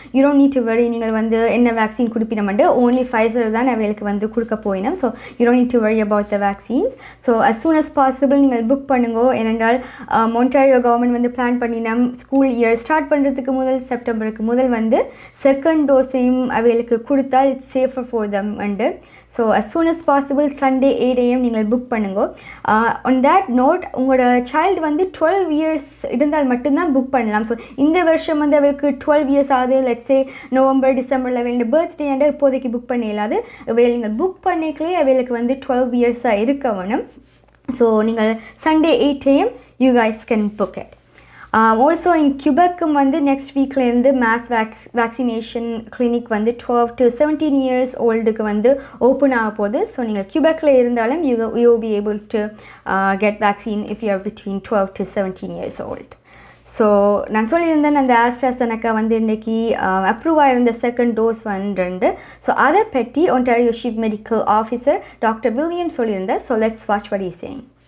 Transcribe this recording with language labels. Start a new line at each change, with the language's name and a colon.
English: you don't need to worry
Tamil: நீங்கள் வந்து என்ன வேக்சின் கொடுப்பினோம்ட்டு ஓன்லி Pfizer தான் அவைகளுக்கு வந்து கொடுக்க போயினோம்.
English: So you don't need to worry about the vaccines. So as soon as possible
Tamil: நீங்கள் புக் பண்ணுங்க. ஏனென்றால் ஒன்டாரியோ கவர்மெண்ட் வந்து பிளான் பண்ணினோம் ஸ்கூல் இயர் ஸ்டார்ட் பண்ணுறதுக்கு செப்டம்பருக்கு முதல் வந்து செகண்ட் டோஸையும் அவைகளுக்கு கொடுத்தால்
English: It's safer for them and. So as soon as possible Sunday 8 AM
Tamil: நீங்கள் புக் பண்ணுங்க.
English: on that note
Tamil: உங்களோட சைல்டு வந்து 12 years இருந்தால் மட்டும்தான் புக் பண்ணலாம். ஸோ இந்த வருஷம் வந்து அவளுக்கு 12 years ஆகுது, லெட்ஸே நவம்பர் டிசம்பரில் அவளுடைய பர்த்டே அண்ட் இப்போதைக்கு புக் பண்ண இல்லாது அவையில் நீங்கள் புக் பண்ணிக்கலே அவளுக்கு வந்து 12 years இருக்க வேணும்.
English: So நீங்கள் Sunday 8 AM you guys can book it. Also in கியூபெக்கும் வந்து next வீக்லேருந்து மேஸ் வேக்சினேஷன் கிளினிக் வந்து 12 to 17 years ஓல்டுக்கு வந்து ஓப்பன்
Tamil: ஆக போகுது. ஸோ நீங்கள் கியூபெக்கில் இருந்தாலும்
English: You will be able to get vaccine if you are between 12 to 17 years old.
Tamil: So நான் சொல்லியிருந்தேன் அந்த AstraZeneca வந்து இன்றைக்கி அப்ரூவ் ஆகிருந்த செகண்ட் டோஸ் வந்து. ஸோ அதை பற்றி Ontario chief medical officer doctor William சொல்லியிருந்தார். So
English: Let's watch what he is saying.